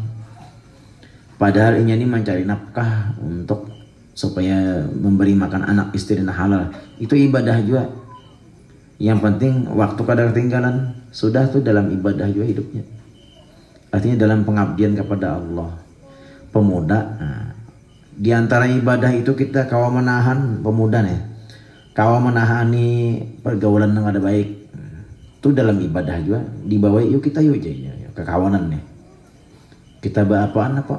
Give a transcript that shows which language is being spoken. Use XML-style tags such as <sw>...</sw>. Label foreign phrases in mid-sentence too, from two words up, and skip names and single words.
<id>Padahal ini mencari nafkah untuk supaya memberi makan anak istri dan halal. Itu ibadah juga. Yang penting waktu kadang ketinggalan, sudah tuh dalam ibadah juga hidupnya. Artinya dalam pengabdian kepada Allah.</id> <bjn>Pemuda, nah, di antara ibadah itu kita kawa menahan pemuda nih, kawa menahani pergaulan yang ada baik.</bjn> <id>Itu dalam ibadah juga.</id> <bjn>Dibawa yuk kita yuk aja ya, kekawanan nih.</bjn> <id>Kita apaan apa?</id>